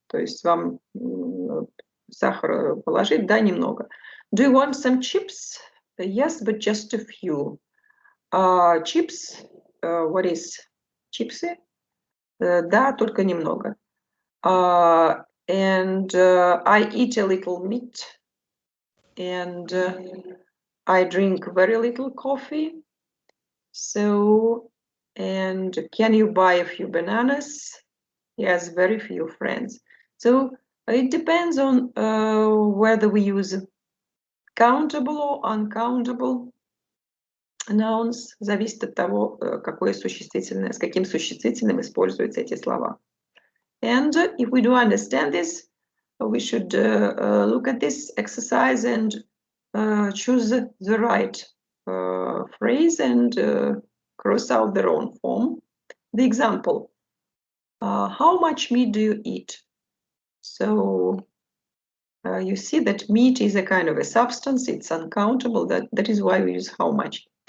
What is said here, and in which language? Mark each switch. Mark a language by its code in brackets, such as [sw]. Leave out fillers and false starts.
[ru] То есть вам сахар положить, да, немного. [en] Do you want some chips? Yes, but just a few. Chips, what is [ru] чипсы? Да, только немного. [en] And I eat a little meat. And I drink very little coffee. So, and can you buy a few bananas? Yes, very few friends. So it depends on whether we use countable or uncountable nouns. [ru] Зависит от того, какое существительное, с каким существительным используются эти слова. [en] And if we do understand this, we should look at this exercise and choose the right phrase and cross out the wrong form. the example. How much meat do you eat? So you see that meat is a kind of a substance, it's uncountable, that is why we use how much.